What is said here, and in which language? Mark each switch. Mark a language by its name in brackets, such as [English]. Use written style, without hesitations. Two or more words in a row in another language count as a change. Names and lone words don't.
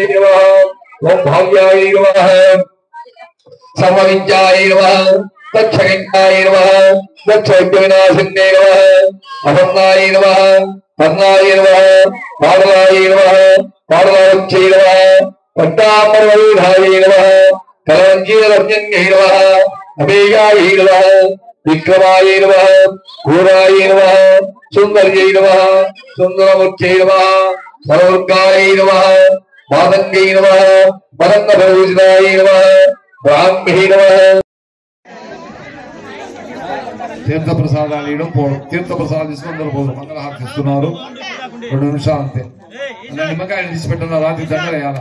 [Sanskrit] నమః, ఓం భావ్యాయ నమః, సమవిద్యాయ నమః, తచ్చగంఠాయ నమః, తచ్చవిద్యవినాశిన్యై నమః, అపర్ణాయ నమః, పర్ణాయ నమః, పాడలాయ నమః, పాడలావచ్చై నమః, पट्टापर्वरूढायै नमः कलञ्जीररञ्जन्यै नमः अमेयायै नमः विक्रमायै नमः घोरायै नमः सुन्दर्यै नमः सुन्दरमूर्त्यै नमः सर्वोर्गायै नमः मातङ्गै नमः मदङ्गभूषितायै नमः ब्राह्म्यै नमः [Telugu] తీర్థ ప్రసాదాలు ఇవ్వడం పోవడం తీర్థ ప్రసాదాలు తీసుకుందరు పోదు మంగళహారతి ఇస్తున్నారు 2 నిమిషాలు అంతే నిమ్మకాయలు తీసి పెట్టిన రాత్రి దండలు వేయాలి